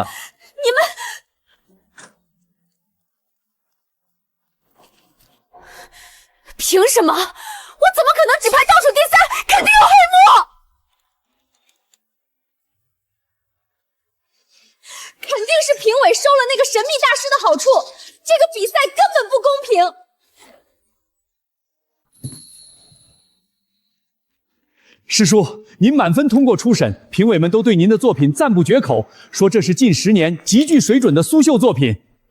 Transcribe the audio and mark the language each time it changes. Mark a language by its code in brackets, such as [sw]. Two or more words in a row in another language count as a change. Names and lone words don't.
[zh] 你們憑什麼？我怎麼可能只排倒數第3？肯定有黑幕！肯定是評委收了那個神秘大師的好處，這個比賽根本不公平。師叔，您滿分通過初審，評委們都對您的作品讚不絕口，說這是近10年極具水準的蘇繡作品。